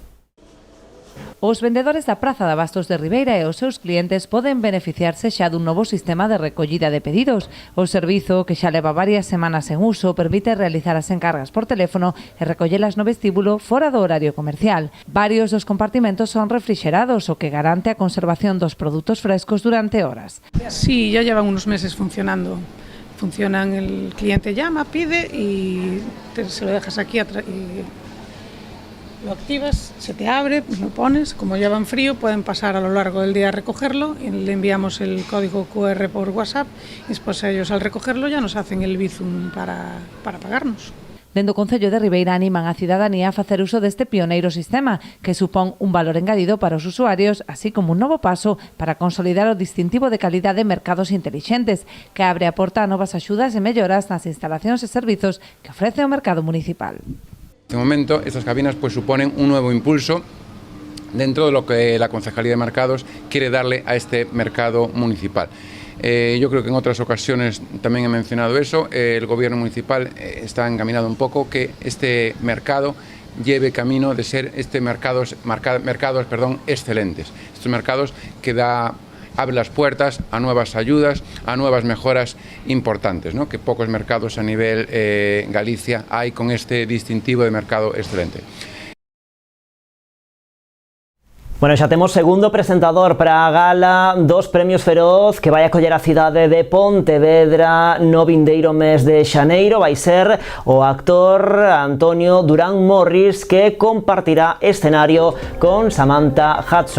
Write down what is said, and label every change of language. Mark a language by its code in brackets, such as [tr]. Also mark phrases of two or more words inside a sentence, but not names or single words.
[gl] Os vendedores da Praza de Abastos de Ribeira e os seus clientes poden beneficiarse xa dun novo sistema de recollida de pedidos. O servizo, que xa leva varias semanas en uso, permite realizar as encargas por teléfono e recollelas no vestíbulo fora do horario comercial. Varios dos compartimentos son refrigerados, o que garante a conservación dos produtos frescos durante horas. [es] Sí, ya llevan unos meses funcionando. Funcionan, el cliente llama, pide y se lo dejas aquí y lo activas, se te abre, lo pones, como llevan frío pueden pasar a lo largo del día a recogerlo y le enviamos el código QR por WhatsApp y después ellos al recogerlo ya nos hacen el bizum para pagarnos. [gl] Dende o Concello de Ribeira animan a cidadanía a facer uso deste pioneiro sistema, que supón un valor engadido para os usuarios, así como un novo paso para consolidar o distintivo de calidade de mercados intelixentes, que abre a porta a novas axudas e melloras nas instalacións e servizos que ofrece o mercado municipal. [es] En este momento, estas cabinas suponen un nuevo impulso dentro de lo que la Concejalía de Mercados quiere darle a este mercado municipal. Yo creo que en otras ocasiones también he mencionado eso. El Gobierno municipal está encaminado un poco que este mercado lleve camino de ser mercados excelentes. Estos mercados que abre las puertas a nuevas ayudas, a nuevas mejoras importantes, ¿no? Que pocos mercados a nivel Galicia hay con este distintivo de mercado excelente. [gl] Bueno, xa temos segundo presentador para a gala dos Premios Feroz que vai acoller a cidade de Pontevedra no vindeiro mes de xaneiro. Vai ser o actor Antonio Durán Morris que compartirá escenario con Samantha Hudson.